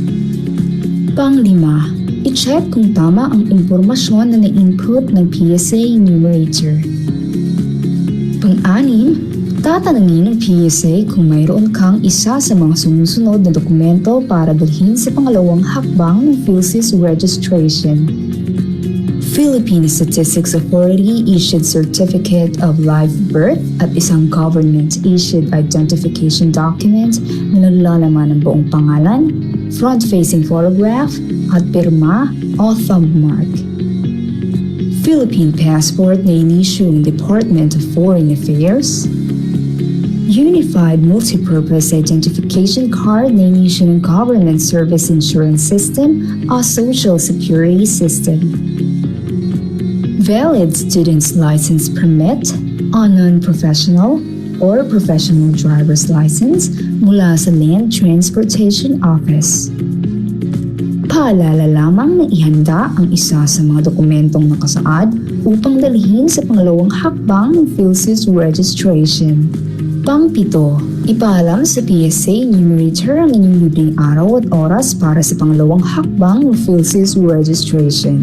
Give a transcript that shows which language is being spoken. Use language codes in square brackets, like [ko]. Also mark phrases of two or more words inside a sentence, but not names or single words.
[tl] Pang-lima, i-check kung tama ang impormasyon na na-input ng PSA enumerator. Pang-anim, tatanungin ng PSA kung mayroon kang isa sa mga sumusunod na dokumento para dalhin sa pangalawang hakbang ng [en] PhilSys registration. Philippine Statistics Authority issued Certificate of Live Birth [tl] at isang [en] government-issued identification document [tl] na naglalaman ng buong pangalan, [en] front-facing photograph, [tl] at pirma o [en] thumb mark. [tl] Philippine Passport na inisyu ng Department of Foreign Affairs. Unified Multipurpose Identification Card na inisyu ng Government Service Insurance System o Social Security System. [en] Valid Student's License Permit o Non-Professional or Professional Driver's License mula sa Land Transportation Office. [tl] Paalala lamang na ihanda ang isa sa mga dokumentong nakasaad upang dalhin sa pangalawang hakbang ng [en] PhilSys registration. [tl] Pang-pito, ipaalam sa PSA enumerator ang inyong libreng araw at oras para sa pangalawang hakbang ng [en] PhilSys registration.